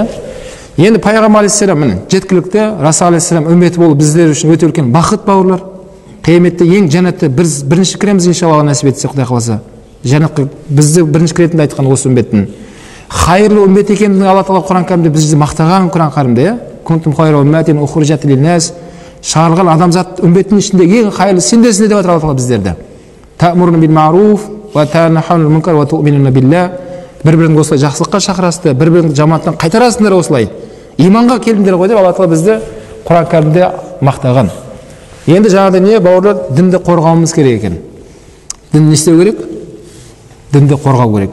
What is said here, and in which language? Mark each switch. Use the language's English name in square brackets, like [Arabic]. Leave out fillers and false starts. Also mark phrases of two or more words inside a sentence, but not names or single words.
[Kazakh] Енді пайғамбар алейхиссалам міне жеткілікті, Расул алейхиссалам үмметі болып біздер үшін өте үлкен бақыт бауырлар. Қияметте ең жәннатты біз бірінші кіреміз иншалла, нәсіп етсе, Құдай қаласа. Жәннатқа бізді бірінші кіретінді айтқан осы үмметтің. Хайырлы үммет екенін Алла Тағала Құран кәрімде бізді мақтаған Құран кәрімде, иә? [Arabic] كنتم خير أمة أخرجت للناس, [Kazakh] шығарылған адамзат үмметтің ішінде ең хайырлы сендерсіңдер деп Алла Тағала біздерді. [Arabic] تأمرون بالمعروف وتنهون عن المنكر وتؤمنون بالله. [Kazakh] Бір-біріңді осылай жақсылыққа шақырасыздар, бір-біріңді жамандықтан қайтарасыңдар осылай. Иманға келдіңдер ғой деп Алла Тағала бізді Құран кәрімде мақтаған. Енді жаңағыдай не бауырлар, дінді қорғауымыз керек екен. Дінді не істеу керек? Дінді қорғау керек.